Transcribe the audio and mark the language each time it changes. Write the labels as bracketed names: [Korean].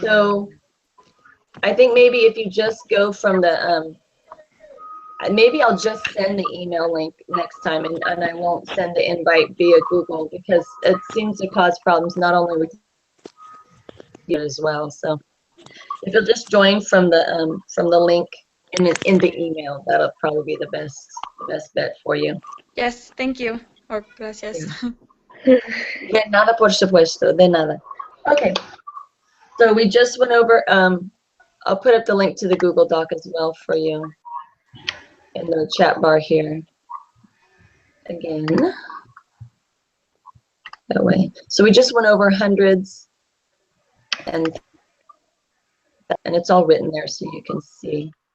[English] So I think maybe if you just go from the maybe I'll just send the email link next time, and I won't send the invite via Google because it seems to cause problems not only with you as well. So if you'll just join from the link in the email, that'll probably be the best bet for you. Yes, thank you. Or gracias. [Spanish] De nada, por supuesto, de nada. [English] Okay, so we just went over, I'll put up the link to the Google Doc as well for you in the chat bar here. Again, that way. So we just went over hundreds, and it's all written there so you can see.